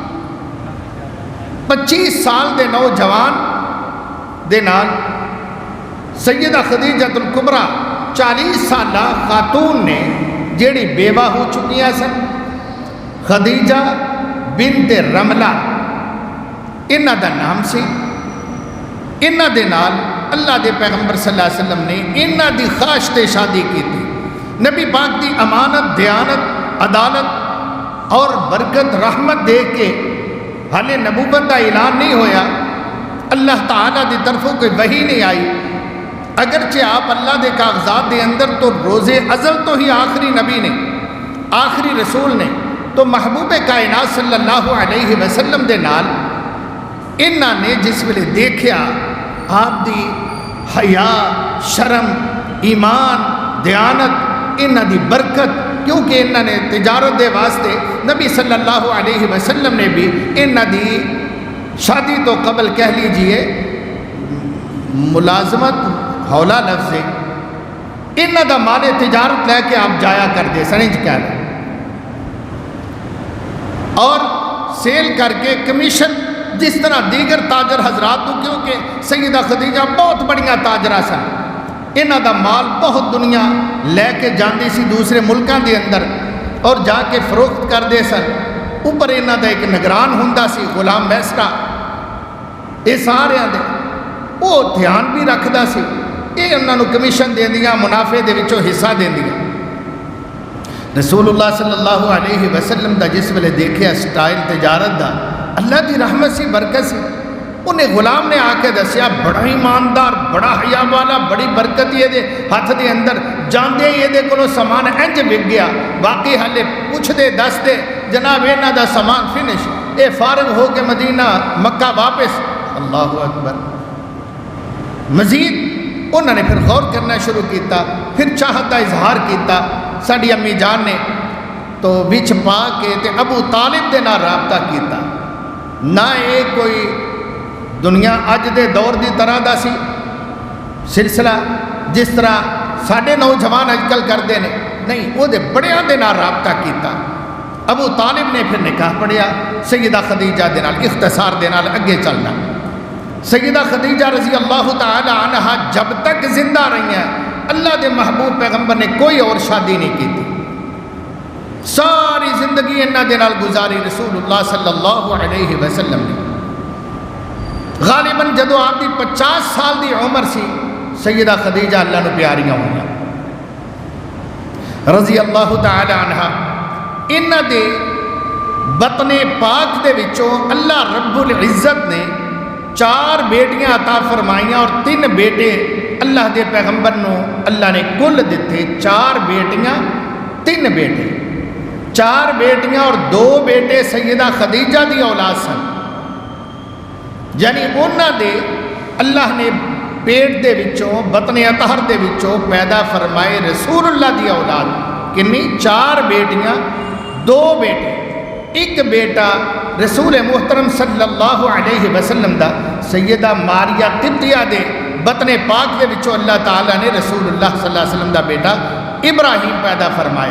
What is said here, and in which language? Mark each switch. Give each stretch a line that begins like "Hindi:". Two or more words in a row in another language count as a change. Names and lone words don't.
Punjabi: 25 سال دے نوجوان دے نال سیدہ خدیجہ الکبریٰ 40 سالہ خاتون نے جیڑی بیوہ ہو چکیاں سن، خدیجہ بنت رملہ انہاں دا نام سی۔ انہاں دے نال اللہ دے پیغمبر صلی اللہ علیہ وسلم نے انہاں دی خواہش تے شادی کی تھی۔ نبی پاک دی امانت، دیانت، عدالت اور برکت رحمت دے کے حالے نبوت دا اعلان نہیں ہویا، اللہ تعالیٰ دی طرفوں کوئی وحی نہیں آئی، اگرچہ آپ اللہ دے کاغذات دے اندر تو روز ازل تو ہی آخری نبی نے، آخری رسول نے، تو محبوب کائنات
Arabic: صلی اللہ علیہ وسلم
Punjabi: دے نال انہاں نے جس ویلے دیکھیا آپ دی حیا، شرم، ایمان، دیانت، انہاں دی برکت، کیونکہ انہاں نے تجارت دے واسطے نبی
Arabic: صلی اللہ علیہ وسلم
Punjabi: نے بھی انہاں دی شادی تو قبل کہہ لیجئے ملازمت ہولا لفظ ہے، انہاں دا مال تجارت لے کے آپ جایا کر دے سنج کہہ لیں اور سیل کر کے کمیشن جس طرح دیگر تاجر حضرات کو، کیونکہ سیدہ خدیجہ بہت بڑیاں تاجرہ سن، انہاں دا مال بہت دنیا لے کے جاندی سی دوسرے ملکان دے اندر اور جا کے فروخت کر دے سن۔ اوپر انہاں دا ایک نگران ہوندا سی غلام بیسرا، یہ سارے دے وہ دھیان بھی رکھدا سی، یہ انہاں نو کمیشن دیندیاں، منافع دے وچوں حصہ دیندیاں۔ رسول اللہ
Arabic: صلی اللہ علیہ وسلم
Punjabi: دا جس ویلے دیکھے سٹائل تجارت دا، اللہ دی رحمت سی، برکت سی، انہیں غلام نے آ کے دسیا بڑا ایماندار، بڑا حیا والا، بڑی برکت یہ دے ہاتھ دے اندر، جاندے یہ دے کولو سامان انج وک گیا، باقی حالے پوچھ دے دس دے جناب انہاں دا سامان فنش، اے فارغ ہو کے مدینہ مکہ واپس۔
Arabic: اللہ اکبر۔
Punjabi: مزید انہوں نے پھر غور کرنا شروع کیتا، پھر چاہت دا اظہار کیتا۔ ساڈی امی جان نے تو وچ پا کے تے ابو طالب دے نال رابطہ کیتا، نہ اے کوئی دنیا اج دے دور دی طرح دا سی سلسلہ جس طرح ساڈے نوجوان اج کل کرتے ہیں، نہیں، وہ دے بڑیاں دے نال رابطہ کیتا۔ ابو طالب نے پھر نکاح پڑھیا سیدہ خدیجہ دے نال۔ اختصار دے نال اگے چلنا، سیدہ خدیجہ
Arabic: رضی اللہ تعالی عنہا
Punjabi: جب تک زندہ رہی ہیں اللہ دے محبوب پیغمبر نے
Urdu: کوئی اور شادی نہیں کی تھی،
Punjabi: ساری زندگی انہاں دے نال گزاری رسول اللہ
Arabic: صلی اللہ علیہ وسلم
Punjabi: نے۔ غالباً جدو آپ دی 50 سال دی عمر سی سیدہ خدیجہ اللہ نو پیاریاں ہوئیاں
Arabic: رضی اللہ تعالی عنہا۔
Punjabi: انہاں دے بطن پاک دے وچوں اللہ رب العزت نے 4 بیٹیاں عطا فرمائیاں اور 3 بیٹے اللہ دے پیغمبر نو اللہ نے کل دیتے، 4 بیٹیاں 3 بیٹے۔ 4 بیٹیاں اور 2 بیٹے سیدہ خدیجہ دی اولاد سن، یعنی انہاں دے اللہ نے پیٹ دے وچوں بطن اطہر دے وچوں پیدا فرمائے رسول اللہ دی اولاد کنی 4 بیٹیاں 2 بیٹے، ایک بیٹا رسول محترم
Arabic: صلی اللہ علیہ وسلم
Punjabi: دا سیدہ ماریہ قبطیہ دے بطن پاک دے وچوں اللہ تعالیٰ نے رسول اللہ
Arabic: صلی اللہ علیہ وسلم
Punjabi: دا بیٹا ابراہیم پیدا فرمایا۔